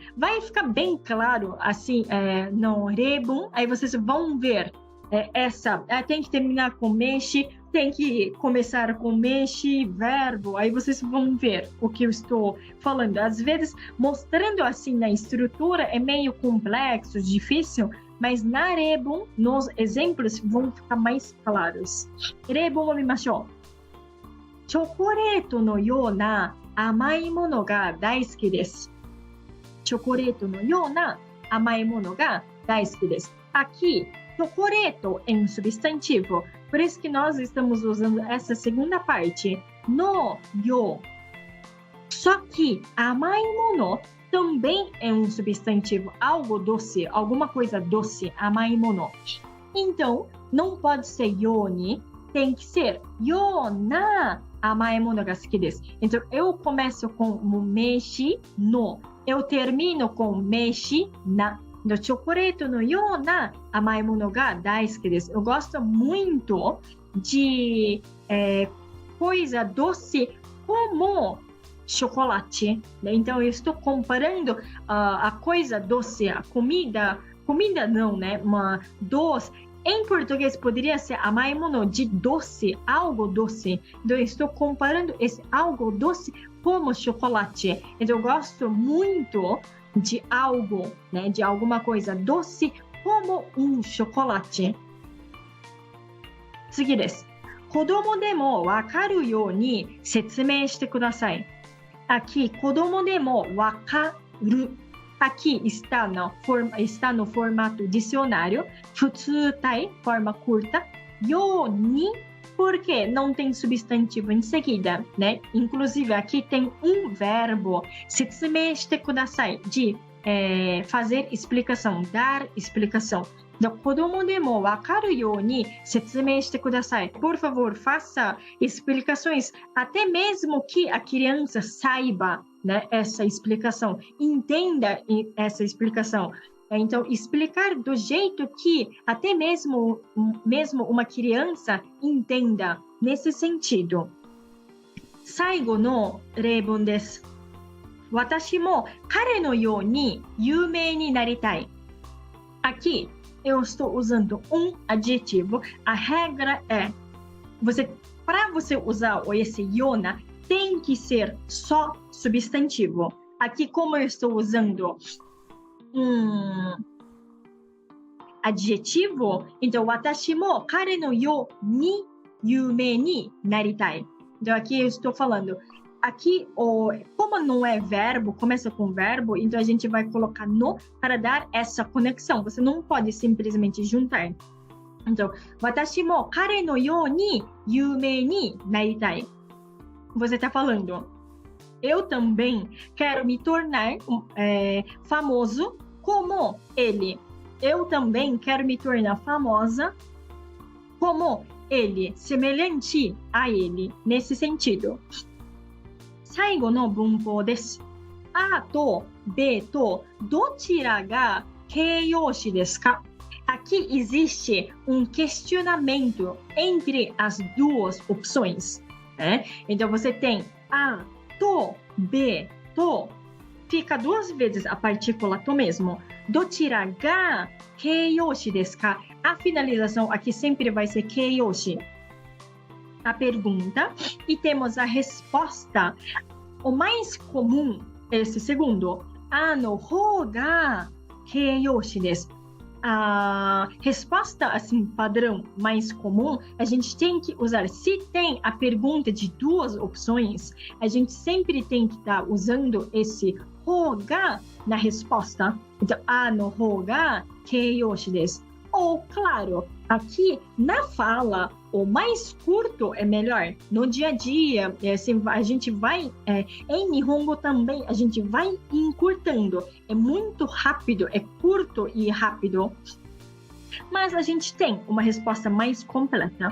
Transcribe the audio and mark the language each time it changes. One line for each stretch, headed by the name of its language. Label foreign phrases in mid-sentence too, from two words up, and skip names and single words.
Portuguese: Vai ficar bem claro, assim, no rebun, aí vocês vão ver tem que terminar com meshi tem que começar com meshi, verbo, aí vocês vão ver o que eu estou falando. Às vezes, mostrando assim na estrutura é meio complexo, difícil, mas na Rebun, nos exemplos, vão ficar mais claros.
Japanese: Rebun を見ましょう。チョコレートのような甘いものが大好きです。チョコレートのような甘いものが大好きです。
Portuguese: Aqui, chocoreto é um substantivo, por isso que nós estamos usando essa segunda parte,
Japanese: のよう.
Portuguese: Só que
Japanese: 甘いもの
Portuguese: também é um substantivo, algo doce, alguma coisa doce,
Japanese: 甘いもの.
Portuguese: Então, não pode ser yoni, tem que ser
Japanese: ような甘いものが好きです.
Portuguese: Então, eu começo com meshi no, eu termino com meshi na. Do chocolate
Japanese: のような甘いものが大好きです。
Portuguese: Eu gosto muito de coisa doce como chocolate. Então, eu estou comparando a coisa doce, a comida não, né? Uma doce. Em português, poderia ser
Japanese: 甘いもの
Portuguese: de doce, algo doce. Então, eu estou comparando esse algo doce como chocolate. Então, eu gosto muito de algo, né, de alguma coisa doce como chocolate.
Japanese: 次です。子供でもわかるように説明してください。Aqui, 子供でもわかる。
Portuguese: Aqui está no formato dicionário,
Japanese: 普通体,
Portuguese: forma curta,
Japanese: ように,
Portuguese: porque não tem substantivo em seguida, né? Inclusive, aqui tem um verbo,
Japanese: 説明してください,
Portuguese: de fazer explicação, dar explicação. Então,
Japanese: 子供でもわかるように説明してください.
Portuguese: Por favor, faça explicações, até mesmo que a criança saiba, né, essa explicação, entenda essa explicação. Então, explicar do jeito que até mesmo uma criança entenda nesse sentido.
Japanese: 最後の例文です。私も彼のように有名になりたい。
Portuguese: Aqui, eu estou usando um adjetivo. A regra é, para você usar esse yona, tem que ser só substantivo. Aqui, como eu estou usando adjetivo, então,
Japanese: 私も彼のように有名になりたい.
Portuguese: Então, aqui eu estou falando. Aqui, como não é verbo, começa com verbo, então a gente vai colocar no para dar essa conexão. Você não pode simplesmente juntar. Então,
Japanese: 私も彼のように有名になりたい.
Portuguese: Você está falando, eu também quero me tornar famoso como ele. Eu também quero me tornar famosa como ele, semelhante a ele, nesse sentido.
Japanese: 最後の文法です。あと B とどちらが形容詞ですか?
Portuguese: Aqui existe questionamento entre as duas opções. Né? Então, você tem A,
Japanese: to, B, to.
Portuguese: Fica duas vezes a partícula to mesmo.
Japanese: どちらが形容詞ですか?
Portuguese: A finalização aqui sempre vai ser 形容詞. A pergunta e temos a resposta. O mais comum é esse segundo.
Japanese: の方が形容詞です.
Portuguese: A resposta assim padrão mais comum, a gente tem que usar. Se tem a pergunta de duas opções, a gente sempre tem que estar usando esse 方が na resposta. Então,
Japanese: の方が形容詞です.
Portuguese: Ou, claro, aqui na fala, o mais curto é melhor. No dia a dia, assim, a gente vai, em Nihongo também, a gente vai encurtando. É muito rápido, é curto e rápido. Mas a gente tem uma resposta mais completa.